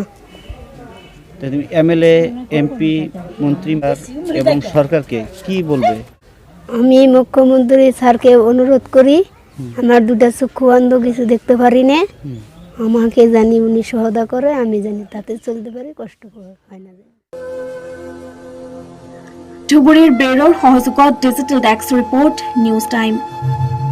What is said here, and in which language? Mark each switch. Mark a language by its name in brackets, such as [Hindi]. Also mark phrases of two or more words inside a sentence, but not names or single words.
[Bangla] তো তুমি এমএলএ এমপি মন্ত্রী এবং সরকারকে কি বলবে? আমি মুখ্যমন্ত্রী স্যারকে অনুরোধ করি আমার দুটা চক্ষু অন্ধ, কিছু দেখতে পারি না, আমাকে জানি উনি সহায়তা করে, আমি জানি তাতে চলতে পারি, কষ্ট হয় না। [Assamese] ধুবুৰীৰ বেৰৰ সহযোগত [English] digital desk report [Assamese] নিউজ টাইম।